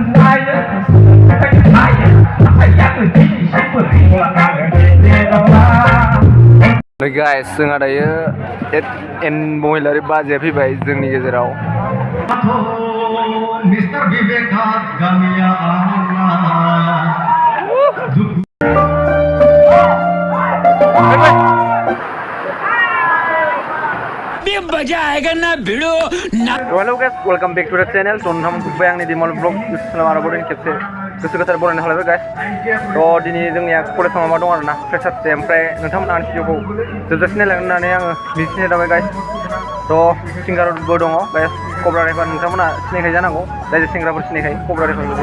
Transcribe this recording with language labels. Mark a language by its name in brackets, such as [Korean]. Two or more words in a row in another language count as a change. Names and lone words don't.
[Bodo] guys, जोंहा दायो एन महिलारि बाजैया फैबाय जोंनि गेजेराव। मिस्टार विवेका गामिया [Hindi] मजा आएगा ना भिड़ो ना। [English] Hello guys, welcome back to the channel. [Bodo] तो नोंथांमोन खुबबाय आंनि दिमल ब्लग इउटुब आरो बड'नि खेबसे गोसो गोथार बरायना खालामबाय गाइस। थ' दिनै जोंनिया कलेजाव माबा दं आरोना [English] freshers day, [Bodo] ओमफ्राय नोंथांमोना आंनि भिडिअखौ जोबजासिम नायलांगोन होननानै आङो मिजिंथिनाय थाबाय गाइस। थ' सिंगारबो दङ गाइस, कब्रा रेफार नोंथांमोना सिनायखायो जानांगौ, जाय सेंग्राफोर सिनायखायो कब्रा रेफारखौ।